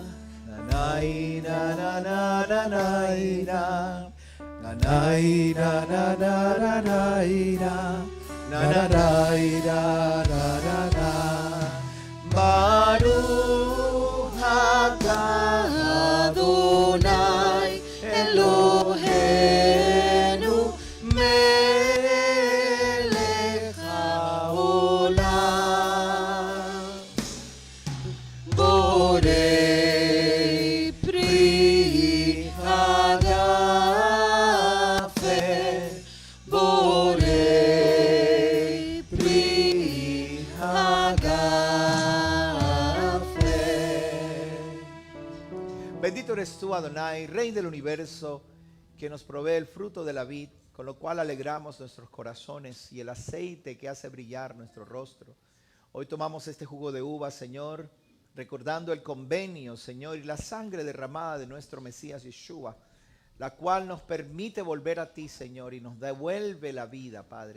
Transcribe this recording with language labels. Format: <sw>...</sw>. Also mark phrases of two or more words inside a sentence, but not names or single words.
<he>Nanay, na, na, na, na, na, na. Nanay, na, na, na, na, na, na. Nanay, na, na, na, na. ברוך אתה אדני אלהינו מלך העולם בורא פרי הגפן בורא פרי הגפן.</he> <es>Bendito eres tú, Adonai, Rey del universo, que nos provee el fruto de la vid, con lo cual alegramos nuestros corazones, y el aceite que hace brillar nuestro rostro. Hoy tomamos este jugo de uva, Señor, recordando el convenio, Señor, y la sangre derramada de nuestro Mesías Yeshua, la cual nos permite volver a ti, Señor, y nos devuelve la vida, Padre.</es>